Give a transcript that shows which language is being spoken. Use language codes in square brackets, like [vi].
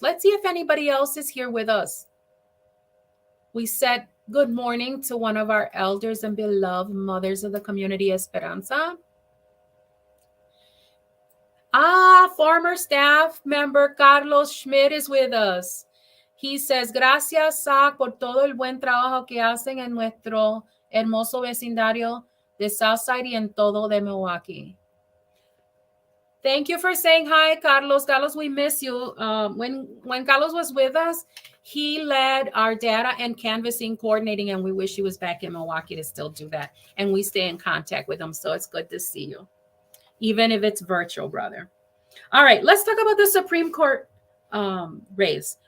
[en] Let's see if anybody else is here with us. We said good morning to one of our elders and beloved mothers of the community, Esperanza. Former staff member Carlos Schmidt is with us. He says, [es] gracias, SAC, por todo el buen trabajo que hacen en nuestro hermoso vecindario de Southside y en todo de Milwaukee. [en] Thank you for saying hi, Carlos. Carlos, we miss you. When Carlos was with us, he led our data and canvassing coordinating, and we wish he was back in Milwaukee to still do that. And we stay in contact with him, so it's good to see you, even if it's virtual, brother. All right, let's talk about the Supreme Court race.